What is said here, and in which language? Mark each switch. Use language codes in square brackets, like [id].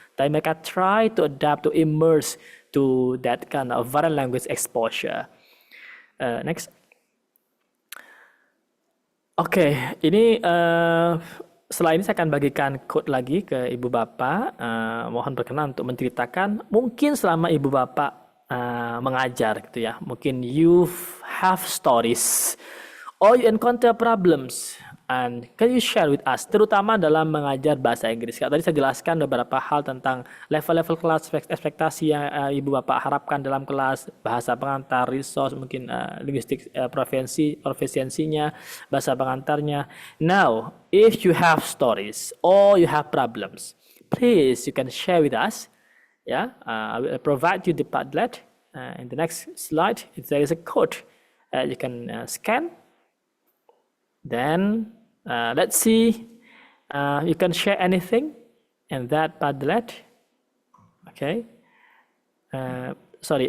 [id] Tapi mereka [en] try to adapt, to immerse to that kind of foreign language exposure. Next. [id] Oke, ini setelah ini saya akan bagikan quote lagi ke Ibu Bapak. Mohon berkenan untuk menceritakan mungkin selama Ibu Bapak mengajar gitu ya. [en] Mungkin you have stories or you encounter problems and can you share with us [id] terutama dalam mengajar bahasa Inggris. Tadi saya jelaskan beberapa hal tentang level-level kelas, ekspektasi yang Ibu Bapak harapkan dalam kelas, bahasa pengantar, resource, mungkin linguistik proficiency-nya, bahasa pengantarnya. [en] Now, if you have stories or you have problems, please you can share with us. Yeah, I will provide you the Padlet. In the next slide, there is a code you can scan. Then let's see. You can share anything in that Padlet. Okay. Sorry.